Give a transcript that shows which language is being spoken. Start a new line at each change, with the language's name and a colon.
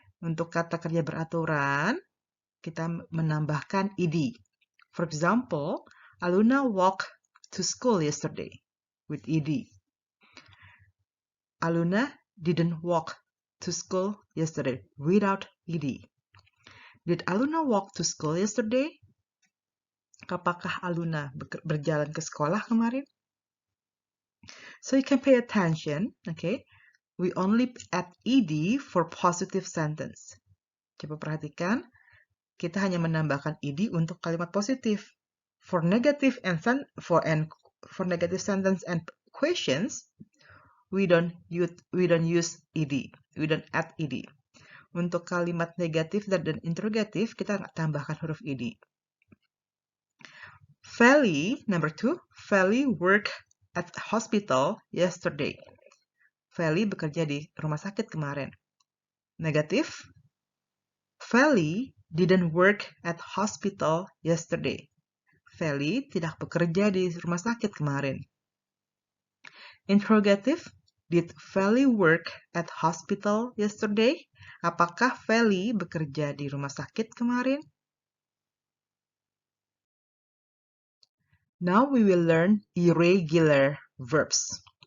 Indonesian: Untuk kata kerja beraturan, kita menambahkan ed.
English: For example, Aluna walked to school yesterday with ed. Aluna didn't walk to school yesterday without ed. Did Aluna walk to school yesterday?
Indonesian: Apakah Aluna berjalan ke sekolah kemarin?
English: So you can pay attention, okay? We only add ed for positive sentence.
Indonesian: Coba perhatikan, kita hanya menambahkan ed untuk kalimat positif.
English: For negative for negative sentence and questions, we don't use ed. We don't add ed.
Indonesian: Untuk kalimat negatif dan interrogative, kita tambahkan huruf ed.
English: Feli, number 2, Feli worked at hospital yesterday.
Indonesian: Feli bekerja di rumah sakit kemarin. Negatif,
English: Feli didn't work at hospital yesterday.
Indonesian: Feli tidak bekerja di rumah sakit kemarin.
English: Interrogative, did Feli work at hospital yesterday?
Indonesian: Apakah Feli bekerja di rumah sakit kemarin?
English: Now we will learn irregular verbs.